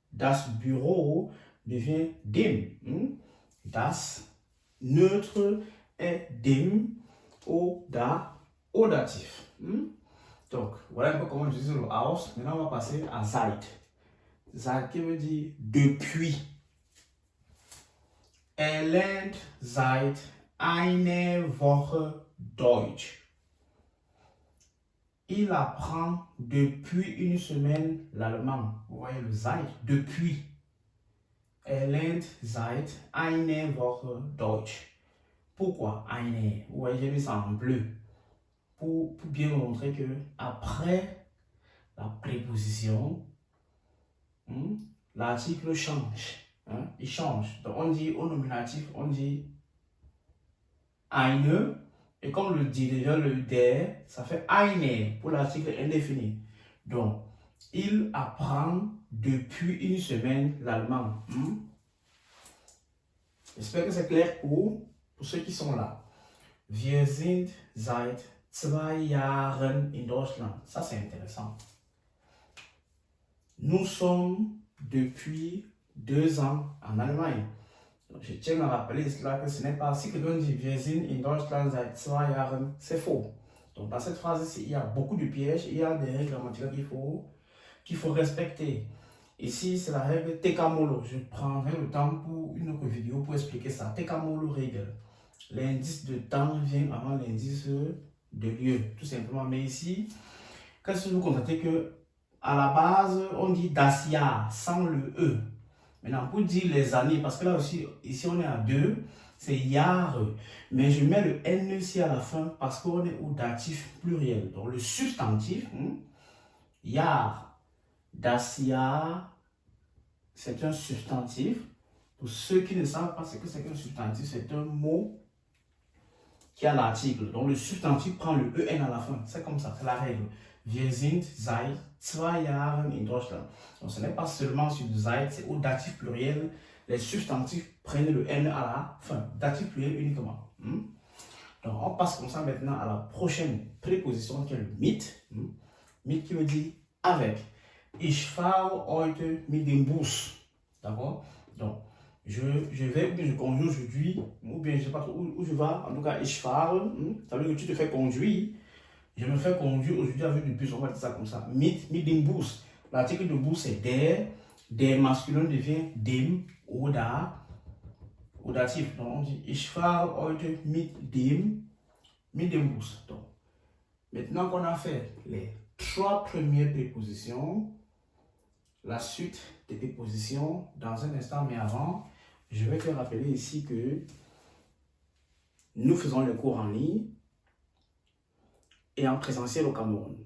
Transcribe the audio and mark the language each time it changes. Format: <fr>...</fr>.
<fr>Das Büro devient dem. Das neutre est dem au datif. Donc, voilà un peu comment j'utilise le aus. Maintenant, on va passer à seit. Seit qui veut dire depuis.</fr> <de>Lernt seit einer Woche Deutsch.</de> <fr>Il apprend depuis une semaine l'allemand. Vous voyez le seit, depuis.</fr> <de>Lernt seit einer Woche Deutsch.</de> <fr>Pourquoi eine? Vous voyez, j'ai mis ça en bleu. Pour bien montrer que après la préposition, l'article change. Il change. Donc on dit au nominatif, on dit eine. Et comme le dit déjà le der, ça fait eine pour l'article indéfini. Donc, il apprend depuis une semaine l'allemand. J'espère que c'est clair pour ceux qui sont là.</fr> <de>Wir sind seit 2 Jahren in Deutschland.</de> <fr>Ça, c'est intéressant. Nous sommes depuis 2 ans en Allemagne. Donc, je tiens à rappeler cela que ce n'est pas si quelqu'un dit</fr> <de>wir sind in Deutschland seit 2 Jahren,</de> <fr>c'est faux. Donc dans cette phrase-ci, il y a beaucoup de pièges, il y a des règles grammaticales qu'il faut respecter. Ici, c'est la règle Tekamolo. Je prendrai le temps pour une autre vidéo pour expliquer ça. Tekamolo règle. L'indice de temps vient avant l'indice de lieu, tout simplement. Mais ici, qu'est-ce que vous constatez que à la base, on dit das Jahr sans le E. Maintenant, pour dire les années, parce que là aussi, ici on est à 2, c'est Jahr. Mais je mets le N ici à la fin parce qu'on est au datif pluriel. Donc le substantif, Jahr, das Jahr, c'est un substantif. Pour ceux qui ne savent pas ce que c'est qu'un substantif, c'est un mot qui a l'article. Donc le substantif prend le EN à la fin. C'est comme ça, c'est la règle.</fr> <de>Wir sind seit 2 Jahren in Deutschland.</de> <fr>Donc ce n'est pas seulement sur le seit, c'est au datif pluriel. Les substantifs prennent le N à la fin. Datif pluriel uniquement. Donc on passe comme ça maintenant à la prochaine préposition qui est le mit. Mit qui veut dire avec.</fr> <de>Ich fahre heute mit dem Bus.</de> <fr>D'accord? Donc je vais, ou bien je conduis aujourd'hui, ou bien je ne sais pas trop où je vais, en tout cas, ich fahre, ça veut dire que tu te fais conduire. Je me fais conduire aujourd'hui avec du bus, on va dire ça comme ça.</fr> <de>Mit dem Bus.</de> <fr>L'article de bus c'est der masculin devient dem oder datif. Donc on dit</fr> <de>ich fahre heute mit dem Bus.</de> <fr>Donc, maintenant qu'on a fait les 3 premières prépositions, la suite des prépositions dans un instant, mais avant, je vais te rappeler ici que nous faisons les cours en ligne et en présentiel au Cameroun.</fr>